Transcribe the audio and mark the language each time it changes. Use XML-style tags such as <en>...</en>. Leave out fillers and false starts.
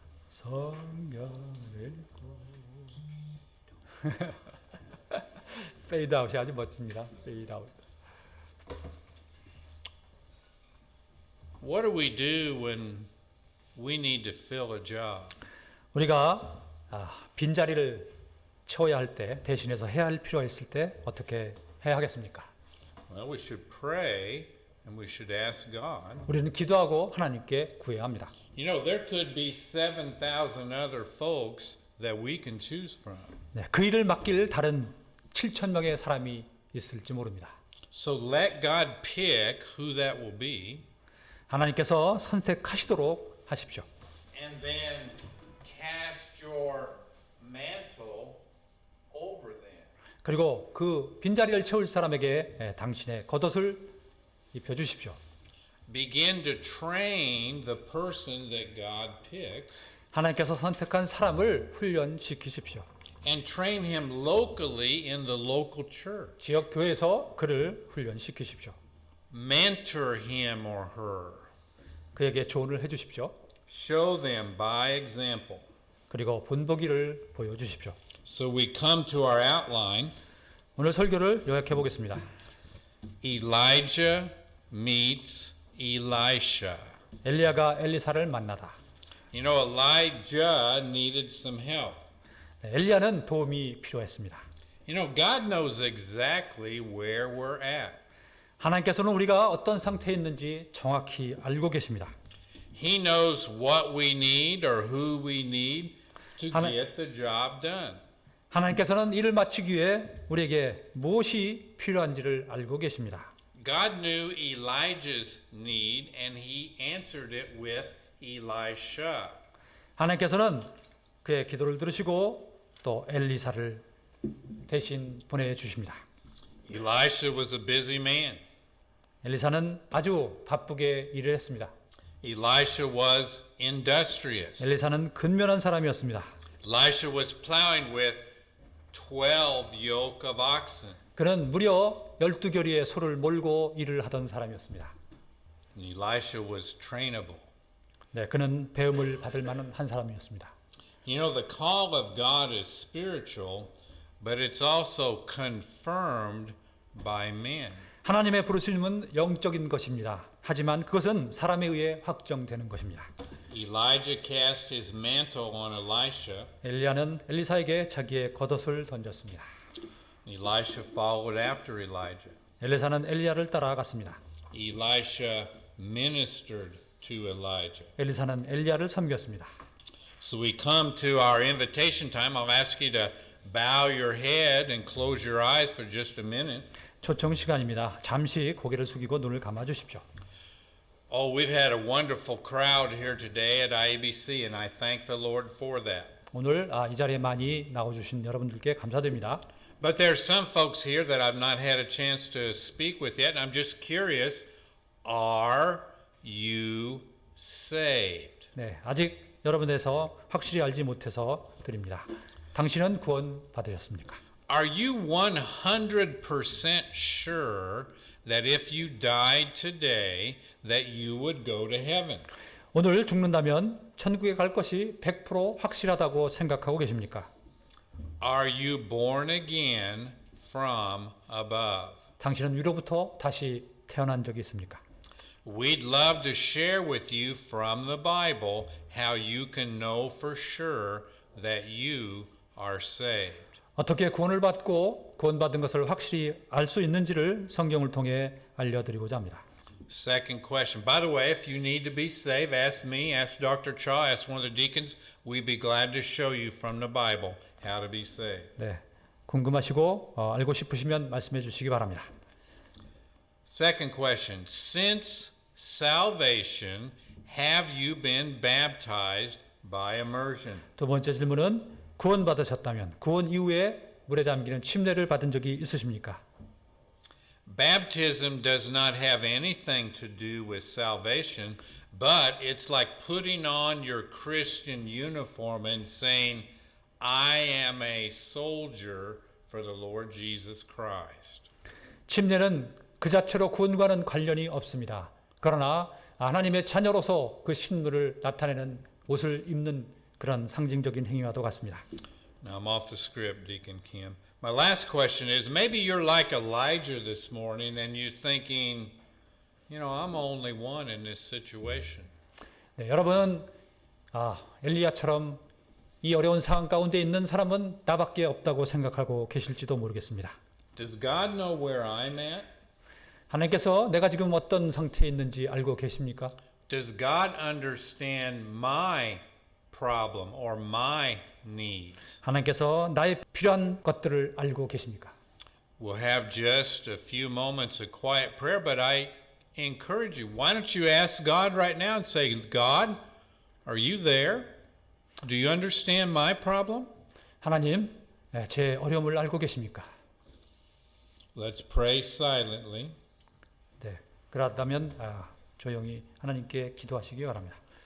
<ko>성경을 읽고 페이드 아웃이 아주 멋집니다. 페이드 아웃.</ko> <en>What do we do when we need to fill a job?</en> <ko>우리가 빈자리를 채워야 할 때, 대신해서 해야 할 필요가 있을 때 어떻게 해야 하겠습니까?</ko> <en>Well, we should pray and we should ask God.</en> <ko>우리는 기도하고 하나님께 구해야 합니다.</ko> <en>You know, there could be 7,000 other folks that we can choose from.</en> <ko>네, 그 일을 맡길 다른 7천 명의 사람이 있을지 모릅니다.</ko> <en>So let God pick who that will be.</en> <ko>하나님께서 선택하시도록 하십시오.</ko> <en>And then cast your mantle over them.</en> <ko>그리고 그 빈자리를 채울 사람에게 당신의 겉옷을 입혀 주십시오.</ko> <en>Begin to train the person that God picks</en> <ko>하나님께서 선택한 사람을 훈련시키십시오.</ko> <en>and train him locally in the local church.</en> <ko>지역 교회에서 그를 훈련시키십시오.</ko> <en>Mentor him or her.</en> <ko>그에게 조언을 해 주십시오.</ko> <en>Show them by example.</en> <ko>그리고 본보기를 보여 주십시오.</ko> <en>So we come to our outline.</en> <ko>오늘 설교를 요약해 보겠습니다.</ko> <en>Elijah meets Elisha.</en> <ko>엘리야가 엘리사를 만나다.</ko> <en>You know, Elijah needed some help.</en> <ko>엘리야는 도움이 필요했습니다.</ko> <en>You know, God knows exactly where we're at.</en> <ko>하나님께서는 우리가 어떤 상태에 있는지 정확히 알고 계십니다.</ko> <en>He knows what we need or who we need to</en> <ko>하나-</ko> <en>get the job done.</en> <ko>하나님께서는 일을 마치기 위해 우리에게 무엇이 필요한지를 알고 계십니다.</ko> <en>God knew Elijah's need and he answered it with Elisha.</en> <ko>하나님께서는 그의 기도를 들으시고 또 엘리사를 대신 보내주십니다.</ko> <en>Elisha was a busy man.</en> <ko>엘리사는 아주 바쁘게 일을 했습니다.</ko> <en>Elisha was industrious.</en> <ko>엘리사는 근면한 사람이었습니다.</ko> <en>Elisha was plowing with 12 yoke of oxen.</en> <ko>그는 무려 12겨리의 소를 몰고 일을 하던 사람이었습니다.</ko> <en>And Elisha was trainable.</en> <ko>네, 그는 배움을 받을 만한 한 사람이었습니다.</ko> <en>You know, the call of God is spiritual, but it's also confirmed by men.</en> <ko>하나님의 부르심은 영적인 것입니다. 하지만 그것은 사람에 의해 확정되는 것입니다.</ko> <en>Elijah cast his mantle on Elisha.</en> <ko>엘리야는 엘리사에게 자기의 겉옷을 던졌습니다.</ko> <en>Elisha followed after Elijah.</en> <ko>엘리사는 엘리야를 따라갔습니다.</ko> <en>Elisha ministered to Elijah.</en> <ko>엘리사는 엘리야를 섬겼습니다.</ko> <en>So we come to our invitation time. I'll ask you to bow your head and close your eyes for just a minute.</en> <ko>초청 시간입니다. 잠시 고개를 숙이고 눈을 감아 주십시오.</ko> <en>Oh, we've had a wonderful crowd here today at IABC, and I thank the Lord for that.</en> <ko>오늘 이 자리에 많이 나와주신 여러분들께 감사드립니다.</ko> <en>But there's some folks here that I've not had a chance to speak with yet, and I'm just curious, are you saved?</en> <ko>네, 아직 여러분에서 확실히 알지 못해서 드립니다. 당신은 구원 받으셨습니까?</ko> <en>Are you 100% sure that if you died today, that you would go to heaven?</en> <ko>오늘 죽는다면 천국에 갈 것이 100% 확실하다고 생각하고 계십니까?</ko> <en>Are you born again from above?</en> <ko>당신은 위로부터 다시 태어난 적이 있습니까?</ko> <en>We'd love to share with you from the Bible how you can know for sure that you are saved.</en> <ko>어떻게 구원을 받고 구원받은 것을 확실히 알 수 있는지를 성경을 통해 알려드리고자 합니다.</ko> <en>Second question. By the way, if you need to be saved, ask me, ask Dr. Cha, ask one of the deacons. We'd be glad to show you from the Bible how to be saved.</en> <ko>네, 궁금하시고 알고 싶으시면 말씀해 주시기 바랍니다.</ko> <en>Second question. Since salvation, have you been baptized by immersion?</en> <ko>두 번째 질문은 구원받으셨다면 구원 이후에 물에 잠기는 침례를 받은 적이 있으십니까?</ko> <en>Baptism does not have anything to do with salvation, but it's like putting on your Christian uniform and saying, I am a soldier for the Lord Jesus Christ.</en> <ko>침례는 그 자체로 구원과는 관련이 없습니다. 그러나 하나님의 자녀로서 그 신분을 나타내는 옷을 입는 그런 상징적인 행위와도 같습니다.</ko> <en>Now I'm off the script, Deacon Kim. My last question is, maybe you're like Elijah this morning and you're thinking, you know, I'm only one in this situation.</en> <ko>네, 여러분, 엘리야처럼 이 어려운 상황 가운데 있는 사람은 나밖에 없다고 생각하고 계실지도 모르겠습니다.</ko> <en>Does God know where I'm at?</en> <ko>하나님께서 내가 지금 어떤 상태에 있는지 알고 계십니까?</ko> <en>Does God understand my problem or my needs?</en> <ko>하나님께서 나의 필요한 것들을 알고 계십니까?</ko> <en>We'll have just a few moments of quiet prayer, but I encourage you, why don't you ask God right now and say, God, are you there? Do you understand my problem?</en> <ko>하나님, 제 어려움을 알고 계십니까?</ko> <en>Let's pray silently.</en> <ko>네, 그렇다면 조용히 하나님께 기도하시기 바랍니다.</ko>